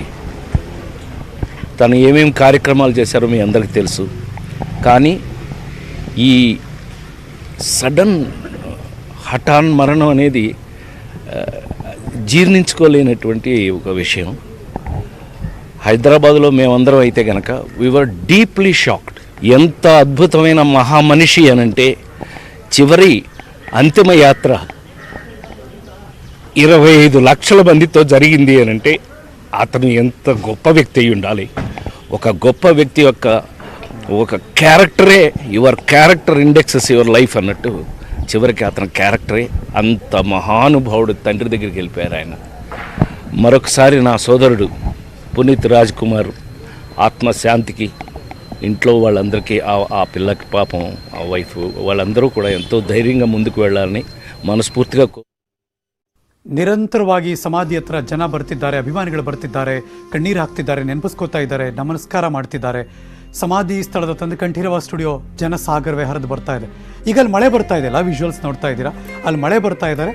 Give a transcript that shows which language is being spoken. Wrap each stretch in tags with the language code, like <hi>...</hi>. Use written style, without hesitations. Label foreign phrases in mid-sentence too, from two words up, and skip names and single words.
<te>తను ఏమేమి కార్యక్రమాలు చేశారో మీ అందరికీ తెలుసు. కానీ ఈ సడన్ హఠాన్ మరణం అనేది జీర్ణించుకోలేనటువంటి ఒక విషయం. హైదరాబాద్లో మేమందరం అయితే కనుక</te> <en>we were deeply shocked.</en> <te>ఎంత అద్భుతమైన మహామనిషి అనంటే చివరి అంతిమ యాత్ర 25 లక్షల మందితో జరిగింది అనంటే అతను ఎంత గొప్ప వ్యక్తి అయి ఉండాలి. ఒక గొప్ప వ్యక్తి యొక్క ఒక క్యారెక్టరే</te> <en>your character indexes your life</en> <te>అన్నట్టు చివరికి అతని క్యారెక్టరే అంత మహానుభావుడు తండ్రి దగ్గరికి వెళ్ళిపోయారు ఆయన. మరొకసారి నా సోదరుడు పునీత్ రాజ్ కుమార్ ఆత్మశాంతికి, ఇంట్లో వాళ్ళందరికీ ఆ పిల్లకి పాపం ఆ వైఫ్ వాళ్ళందరూ కూడా ఎంతో ధైర్యంగా ముందుకు వెళ్ళాలని మనస్ఫూర్తిగా</te> <kn>ನಿರಂತರವಾಗಿ ಸಮಾಧಿ ಹತ್ರ ಜನ ಬರ್ತಿದ್ದಾರೆ, ಅಭಿಮಾನಿಗಳು ಬರ್ತಿದ್ದಾರೆ, ಕಣ್ಣೀರು ಹಾಕ್ತಿದ್ದಾರೆ, ನೆನಪಿಸ್ಕೋತಾ ಇದ್ದಾರೆ, ನಮಸ್ಕಾರ ಮಾಡ್ತಿದ್ದಾರೆ. ಸಮಾಧಿ ಸ್ಥಳದ ತಂದು ಕಂಠೀರವ ಸ್ಟುಡಿಯೋ ಜನಸಾಗರವೇ ಹರಿದು ಬರ್ತಾ ಇದೆ. ಈಗ ಅಲ್ಲಿ ಮಳೆ ಬರ್ತಾ ಇದೆಯಲ್ಲ, ವಿಜುವಲ್ಸ್ ನೋಡ್ತಾ ಇದ್ದೀರಾ, ಅಲ್ಲಿ ಮಳೆ ಬರ್ತಾ ಇದ್ದಾರೆ.</kn>